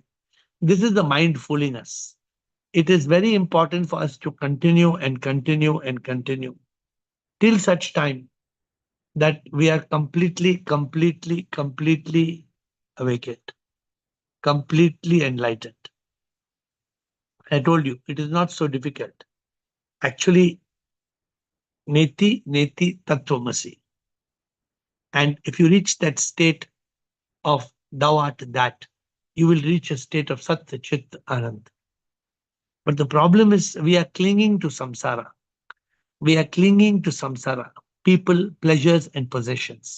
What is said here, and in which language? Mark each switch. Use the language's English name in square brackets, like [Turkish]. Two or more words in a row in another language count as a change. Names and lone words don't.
[English] This is the mind fooling us. It is very important for us to continue and continue and continue till such time that we are completely awakened, completely enlightened. I told you, it is not so difficult. Actually, [Sanskrit] neti neti tattvamasi. [English] And if you reach that state of thou art that, you will reach a state of [Sanskrit] Sat Chit Anand. [English] But the problem is we are clinging to samsara. We are clinging to samsara, people, pleasures, and possessions.